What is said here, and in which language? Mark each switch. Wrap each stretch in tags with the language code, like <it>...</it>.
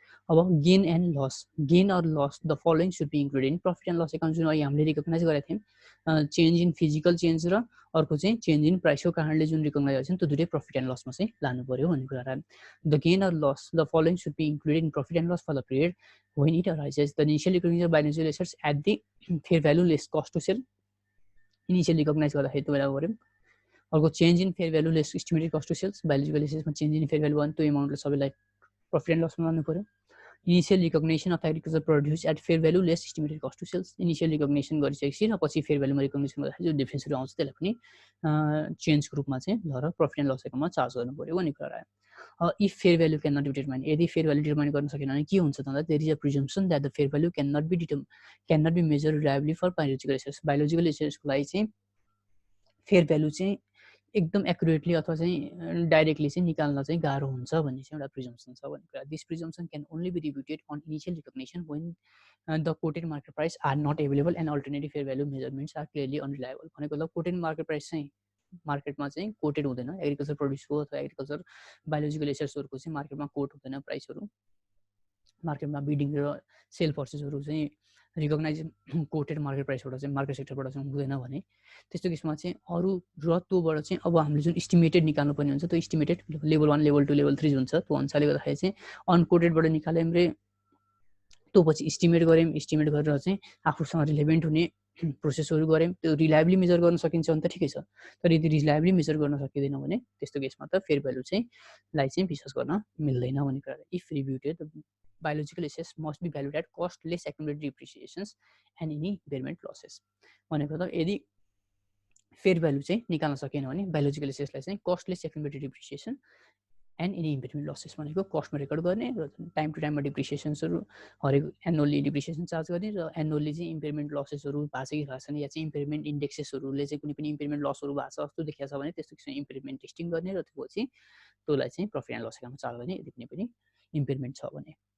<ne>अब</ne> <en>Gain and loss, gain or loss the following should be included in profit and loss account.</en> <ne>जुन अहिले हामीले recognise गरेका थियौँ चेन्ज इन फिजिकल चेन्ज र अर्को चाहिँ चेन्ज इन प्राइसको कारणले जुन रिकगनाइज भएको छ त्यो दुइटै प्रफिट एन्ड लसमा चाहिँ लानु पर्यो भन्ने कुरा।</ne> <en>The gain or loss the following should be included in profit and loss for the period when it arises. The initial recognition of biological assets at the fair value less cost to sell,</en> <ne>initial recognise गर्दाखेरि त्यो बेला गऱ्यौँ। अर्को</ne> <en>change in fair value less estimated cost to sales,</en> <ne>biological एसेट्समा change in fair value भयो भने त्यो एमाउन्टलाई सबैलाई profit and लसमा लानु पर्यो।</ne> <en>initial recognition of agriculture produce at fair value less estimated cost to sales,</en> <ne>initial recognition गरिसकेपछि र पछि fair भ्यालुमा recognition गर्दाखेरि जो डिफरेन्सहरू आउँछ त्यसलाई पनि चेन्जको रूपमा चाहिँ लर प्रफिट एन्ड लस एकाउन्टमा चार्ज गर्नु पर्यो भन्ने कुरा आयो।</ne> <en>if fair value can not be determine,</en> <ne>यदि फेयर भ्यालु डिटर्माइन गर्न सकेन भने के हुन्छ त भन्दा</ne> <en>There is a presumption that the fair value can not be measure reliably for biological assets.</en> <ne>Biological एसेट्सको लागि चाहिँ फेयर भ्यालु चाहिँ एकदम एक्युरेटली अथवा चाहिँ डाइरेक्टली चाहिँ निकाल्न चाहिँ गाह्रो हुन्छ भन्ने चाहिँ एउटा प्रिजम्सन छ भन्ने कुरा।</ne> <en>This presumption can only be rebutted on initial recognition when the quoted market price are not available and alternative fair value measurements are clearly unreliable.</en> <ne>भनेको मतलब कोटेड मार्केट प्राइस चाहिँ मार्केटमा चाहिँ कोटेड हुँदैन, एग्रिकल्चर प्रोड्युसको अथवा एग्रिकल्चर बायोलोजिकल एसेट्सहरूको चाहिँ मार्केटमा कोट हुँदैन प्राइसहरू। मार्केटमा बिडिङ र सेल पर्चेसहरू चाहिँ रिकग्नाइज कोटेड मार्केट प्राइसबाट चाहिँ मार्केट सेक्टरबाट चाहिँ हुँदैन भने त्यस्तो केसमा चाहिँ अरू र त्योबाट चाहिँ अब हामीले जुन इस्टिमेटेड निकाल्नु पर्ने हुन्छ त्यो इस्टिमेटेड लेभल 1 लेभल 2 लेभल 3 हुन्छ। त्यो अनुसारले गर्दाखेरि चाहिँ अनकोटेडबाट निकाल्यौँ रे त्यो पछि इस्टिमेट गऱ्यौँ, इस्टिमेट गरेर चाहिँ आफूसँग रिलेभेन्ट हुने प्रोसेसहरू गऱ्यौँ, त्यो रिलायबली मेजर गर्न सकिन्छ भने त ठिकै छ। तर यदि रिलायबली मेजर गर्न सकिँदैन भने त्यस्तो केसमा त फेयर भ्यालु चाहिँ लाई चाहिँ विश्वास गर्न मिल्दैन भन्ने कुरा।</ne> <en>If rebutted biological assets must be valued at cost less accumulated depreciations and any impairment losses।</en> <ne>भनेको त यदि फेयर भ्यालु चाहिँ निकाल्न सकेन भने बायोलोजिकल एसेट्सलाई चाहिँ</ne> <en>cost less accumulated depreciation and any impairment losses</en> <ne>भनेको कस्टमा रेकर्ड गर्ने र टाइम टु टाइममा डिप्रिसिएसन्सहरू हरेक एनुअली डिप्रिसिएसन चार्ज गर्ने र एनुअली चाहिँ इम्पेयरमेन्ट लसेसहरू भएको छ कि भएको छैन या चाहिँ इम्पेयरमेन्ट इन्डेक्सेसहरूले चाहिँ कुनै पनि इम्पेयरमेन्ट लसहरू भएको छ जस्तो देखिएको छ भने त्यस्तो किसिमको इम्पेयरमेन्ट टेस्टिङ गर्ने र त्यसपछि त्यसलाई चाहिँ प्रफिट एन्ड लस एकाउन्टमा चार्ज गर्ने यदि कुनै पनि इम्पेयरमेन्ट छ भने।</ne>